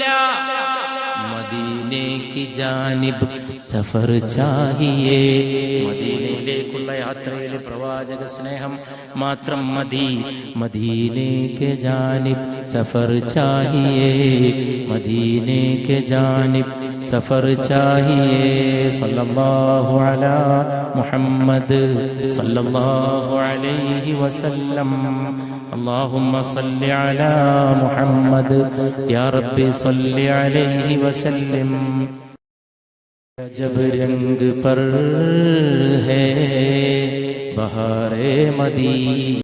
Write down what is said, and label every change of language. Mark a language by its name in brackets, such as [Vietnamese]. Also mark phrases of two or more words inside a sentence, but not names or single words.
[Urdu] مدینے کی جانب سفر چاہیے, [Malayalam] മദീനയിലേക്കുള്ള യാത്രയിൽ പ്രവാചക സ്നേഹം മാത്രം മതി. [Urdu] مدینے کے جانب سفر چاہیے، مدینے کے جانب سفر چاہیے. [Arabic] صلى الله على محمد صلى الله عليه وسلم. اللهم صل على محمد يا رب صل عليه وسلم. [Urdu] جب رنگ پر ہے بہارِ مدی